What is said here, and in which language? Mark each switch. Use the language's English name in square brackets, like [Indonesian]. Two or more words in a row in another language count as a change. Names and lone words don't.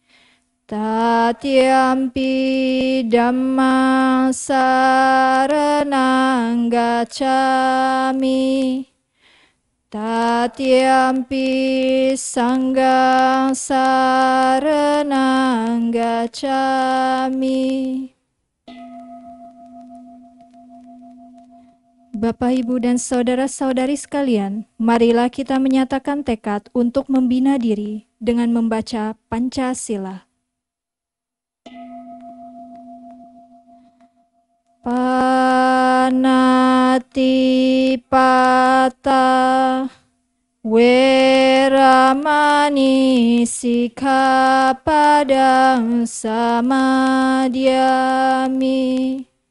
[Pali] Tatyampi Dhammang saranang gacchami. Tatyampi Sanghang saranang gacchami. [Indonesian] Bapak, Ibu, dan saudara-saudari sekalian, marilah kita menyatakan tekad untuk membina diri dengan membaca Pancasila. [Pali] Panatipata Weramani Sikkhapadang Samadhyami.